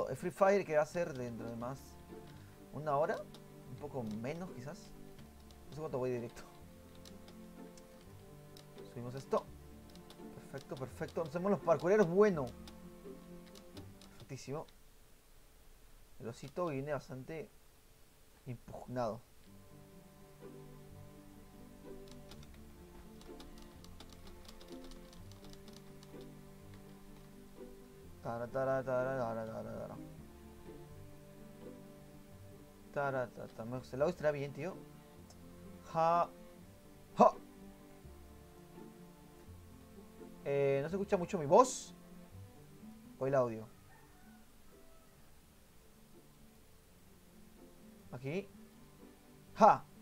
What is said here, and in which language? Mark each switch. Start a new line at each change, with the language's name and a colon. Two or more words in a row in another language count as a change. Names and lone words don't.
Spanish: El Free Fire que va a ser dentro de más una hora. Un poco menos quizás. No sé cuánto voy directo. Subimos esto. Perfecto, perfecto. Hacemos los parkureros, bueno. Perfectísimo. El osito viene bastante impugnado. Tara, tara, tara, tara, tara, tara. Tara, tara, tara. El audio estará bien, tío. Ja. Ja. No se escucha mucho mi voz. O el audio. Aquí. Ja.